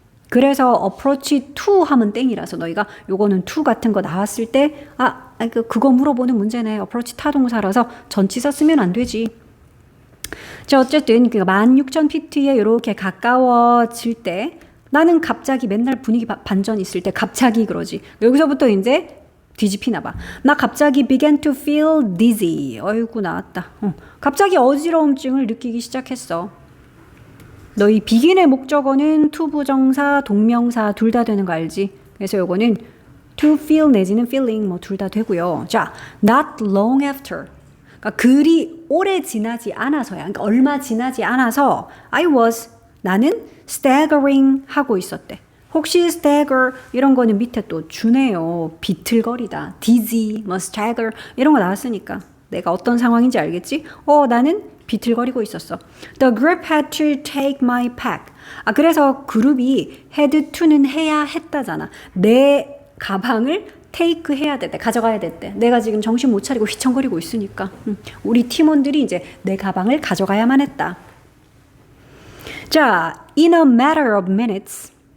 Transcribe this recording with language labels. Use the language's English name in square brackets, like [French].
[Korean] 그래서 approach to 하면 땡이라서 너희가 요거는 to 같은 거 나왔을 때 그거 물어보는 문제네. approach 타동사라서 전치사 쓰면 안 되지. 자, 어쨌든 그 16,000피트에 이렇게 가까워질 때 나는 갑자기 맨날 분위기 반전 있을 때 갑자기 그러지. 여기서부터 이제 뒤집히나 봐. 나 갑자기 [English] began to feel dizzy. [Korean] 어이구 나왔다. 갑자기 어지러움증을 느끼기 시작했어. 너희 begin의 목적어는 to 부정사, 동명사 둘 다 되는 거 알지? 그래서 요거는 to feel 내지는 feeling 뭐 둘 다 되고요. [English] 자, not long after. [Korean] 그러니까 그리 오래 지나지 않아서야. 그러니까 얼마 지나지 않아서 나는 staggering 하고 있었대. 혹시 stagger 이런 거는 밑에 또 주네요. 비틀거리다. dizzy, 뭐 stagger 이런 거 나왔으니까 내가 어떤 상황인지 알겠지? 나는 비틀거리고 있었어. [English] The group had to take my pack. [Korean] 그래서 그룹이 had to는 해야 했다잖아. 내 가방을 take 해야 됐대. 가져가야 됐대. 내가 지금 정신 못 차리고 휘청거리고 있으니까. 우리 팀원들이 이제 내 가방을 가져가야만 했다. [English] 자, in a matter of minutes.